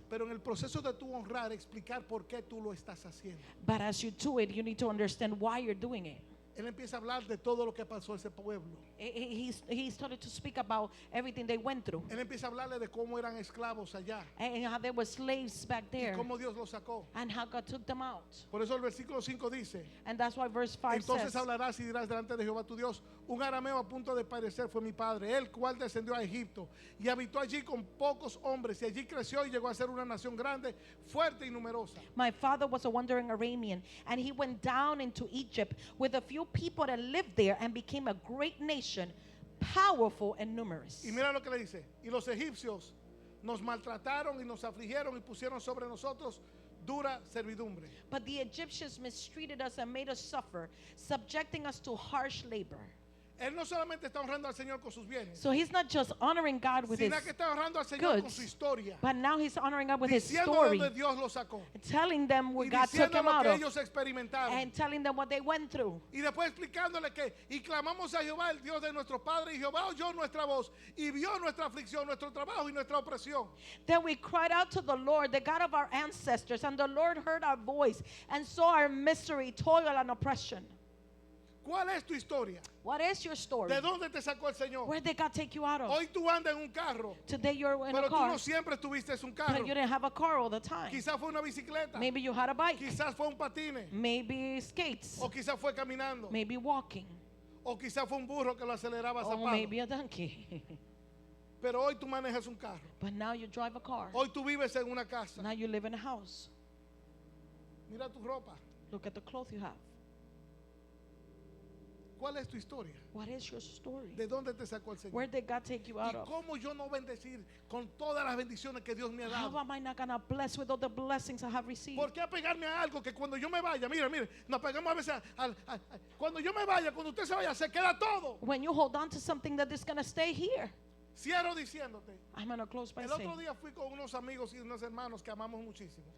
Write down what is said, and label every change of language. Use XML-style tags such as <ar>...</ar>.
<es>Pero en el proceso de tu honrar, explicar por qué tú lo estás haciendo.</es> <en>But as you do it, you need to understand why you're doing it.</en> <es>Él empieza a hablar de todo lo que pasó a ese pueblo.</es> <en>He started to speak about everything they went through</en> <es>Él empieza a hablarle de cómo eran esclavos allá</es> <en>and how there were slaves back</en> <es>y</es> <en>there</en> <es>cómo Dios los sacó.</es> <en>and how God took them out.</en> <es>Por eso el versículo 5 dice:</es> <en>And that's why verse 5</en> <es>entonces</es> <en>says,</en> <es>hablarás y dirás delante de Jehová tu Dios: un arameo a punto de parecer fue mi padre, el cual descendió a Egipto y habitó allí con pocos hombres, y allí creció y llegó a ser una nación grande, fuerte y numerosa.</es> <en>my father was a wandering Aramean, and he went down into Egypt with a few people that lived there and became a great nation, powerful and numerous.</en> <es>Y mira lo que le dice: y los egipcios nos maltrataron y nos afligieron y pusieron sobre nosotros dura servidumbre.</es> <en>But the Egyptians mistreated us and made us suffer, subjecting us to harsh labor.</en> <es>Él no solamente está honrando al Señor con sus bienes,</es> <en>So he's not just honoring God with his</en> <es>sino que está honrando al Señor con</es> <en>goods,</en> <es>su historia,</es> <en>but now he's honoring God with his</en> <es>diciendo de</es> <en>story,</en> <es>donde Dios los sacó</es> <en>telling them where</en> <es>y</es> <en>God took</en> <es>diciendo</es> <en>him</en> <es>lo</es> <en>out</en> <es>que</es> <en>of,</en> <es>ellos experimentaron.</es> <en>and telling them what they went through.</en> <es>Y después explicándole que, y clamamos a Jehová, el Dios de nuestro Padre, y Jehová oyó nuestra voz, y vio nuestra aflicción, nuestro trabajo y nuestra opresión.</es> <en>Then we cried out to the Lord, the God of our ancestors, and the Lord heard our voice and saw our misery, toil, and oppression.</en> <es>¿Cuál es tu historia?</es> <en>What is your story?</en> <es>¿De dónde te sacó el Señor?</es> <en>Where did God take you out of?</en> <es>Hoy tú andas en un carro,</es> <en>Today you're in</en> <es>pero</es> <en>a</en> <es>tú</es> <en>car,</en> <es>no siempre estuviste en un</es> <en>but</en> <es>carro.</es> <en>you didn't have a car all the time.</en> <es>Quizás fue una bicicleta,</es> <en>Maybe you had a bike,</en> <es>quizás fue un patine,</es> <en>maybe skates,</en> <es>o quizás fue caminando,</es> <en>maybe walking,</en> <es>o quizás fue un burro que lo aceleraba a</es> <en>or</en> <es>zapado.</es> <en>maybe a donkey.</en> <es>Pero hoy tú manejas un carro.</es> <en>But now you drive a car.</en> <es>Hoy tú vives en una casa.</es> <en>Now you live in a house.</en> <es>Mira tu ropa.</es> <en>Look at the clothes you have.</en> <es>¿Cuál es tu historia?</es> <en>What is your story?</en> <es>¿De dónde te sacó el Señor?</es> <en>Where did God take you</en> <es>¿Y</es> <en>out of?</en> <es>cómo yo no bendecir con todas las bendiciones que Dios me ha</es> <en>How</en> <es>dado?</es> <en>am I not going to bless with all the blessings I have received?</en> <es>¿Por qué apegarme a algo que cuando yo me vaya, mire, nos pegamos a veces cuando yo me vaya, cuando usted se vaya, se queda todo?</es> <en>When you hold on to something that is going to stay here.</en> <es>Cierro diciéndote.</es> <en>I'm going to close by</en> <es>El otro</es> <en>saying,</en> <es>día fui con unos amigos y unos hermanos que amamos muchísimo.</es>